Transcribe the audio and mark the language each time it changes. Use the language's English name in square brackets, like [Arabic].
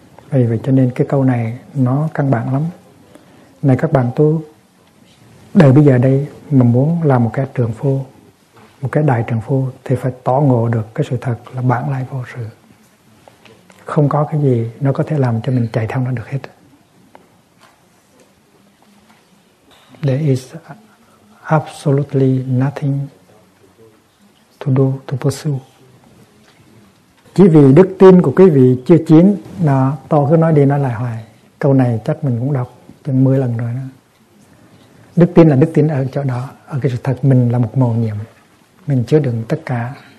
[Vietnamese] Vì vậy cho nên cái câu này nó căn bản lắm. Này các bạn tu, đời bây giờ đây mà muốn làm một cái trượng phu, một cái đại trượng phu, thì phải tỏ ngộ được cái sự thật là bản lai vô sự. Không có cái gì nó có thể làm cho mình chạy theo nó được hết. [English] There is absolutely nothing to do, to pursue. [Vietnamese] Chỉ vì đức tin của quý vị chưa chín, nó to cứ nói đi nói lại hoài. Câu này chắc mình cũng đọc chừng 10 lần rồi đó. Đức tin là đức tin ở chỗ đó, ở cái sự thật mình là một mầu nhiệm. Mình chứa đựng tất cả.